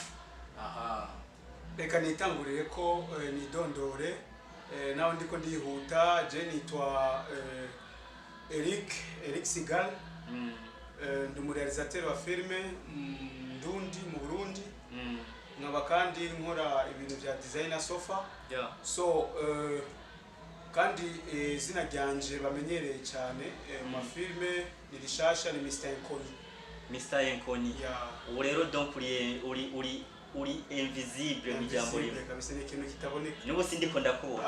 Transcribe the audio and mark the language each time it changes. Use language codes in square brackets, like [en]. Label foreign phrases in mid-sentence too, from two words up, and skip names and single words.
[rn] Reka nitangurire ko nidondore naho ndiko ndihuta je nitwa Eric Sigal. Ndi umurealisateur wa filme ndundi mu Burundi. Nkaba kandi nkora ibintu bya [en] designer sofa. [rn] So kandi izina ryanje bamenyereye cyane mu filme ni rishasha ni Mr. Enkoni. Ubu rero donc uri invisible mu jambo rimwe kabisa ni ikintu kitaboneka. Nubu sindiko ndakubona.